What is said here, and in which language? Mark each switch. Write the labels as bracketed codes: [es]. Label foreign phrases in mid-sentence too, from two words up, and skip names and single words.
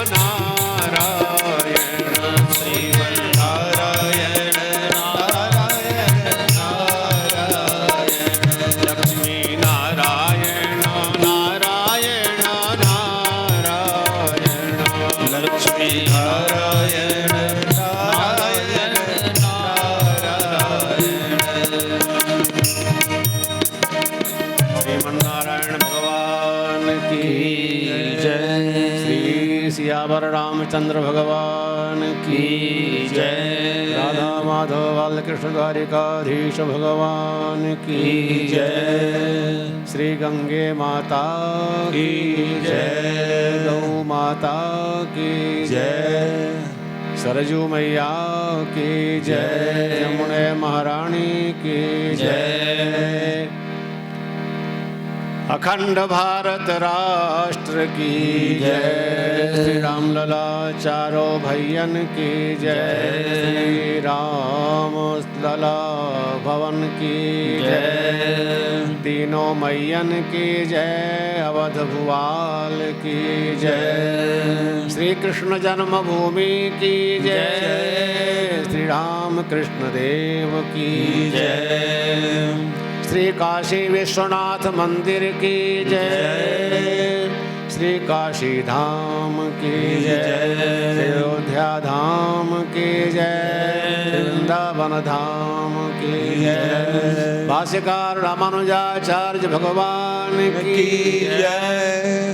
[hi] नारायण श्रीमन नारायण नारायण नारायण लक्ष्मी नारायण नारायण नारायण लक्ष्मी नारायण नारायण श्रीमन्नारायण भगवान की जय। श्री सियावर रामचंद्र भगवान की जय। राधा माधव बालकृष्ण द्वारिकाधीश भगवान की जय। श्री गंगे माता की जय। गौ माता की जय। सरजू मैया की जय। यमुने महारानी की जय। अखंड भारत राष्ट्र की जय। श्री राम लला चारों भैयन की जय। श्री राम लला भवन की जय। तीनों मैयन की जय। अवध भुवाल की जय। श्री कृष्ण जन्मभूमि की जय। श्री राम कृष्ण देव की जय। श्री काशी विश्वनाथ मंदिर की जय। श्री काशी धाम की जय। अयोध्या धाम की जय। वृंदावन धाम की जय। भाष्यकार रामानुजाचार्य भगवान की जय।